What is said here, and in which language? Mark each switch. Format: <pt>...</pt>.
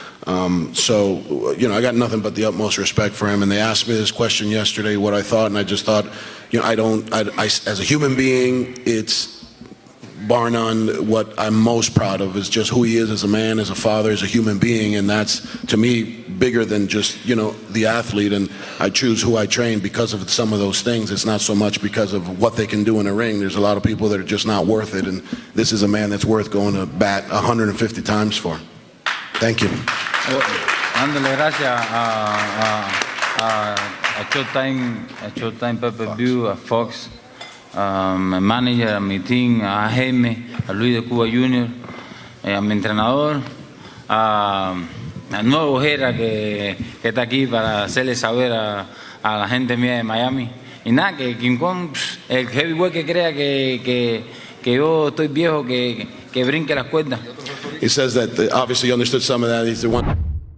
<en>I got nothing but the utmost respect for him. And they asked me this question yesterday, what I thought, and I just thought, as a human being, it's bar none, what I'm most proud of is just who he is as a man, as a father, as a human being, and that's, to me, bigger than just, the athlete. And I choose who I train because of some of those things. It's not so much because of what they can do in a ring. There's a lot of people that are just not worth it, and this is a man that's worth going to bat 150 times for. Thank you.</en> <es>Dándole gracias a Showtime Pay-Per-View, a Fox, a mi manager, a mi team, a Jaime, a Luis de Cuba Jr., a mi entrenador, al nuevo Ojera que está aquí para hacerle saber a la gente mía de Miami. Y nada, que King Kong, el heavyweight que crea que yo estoy viejo, que brinque las cuerdas.</es> <en>He says that obviously you understood some of that. He's the one.</en>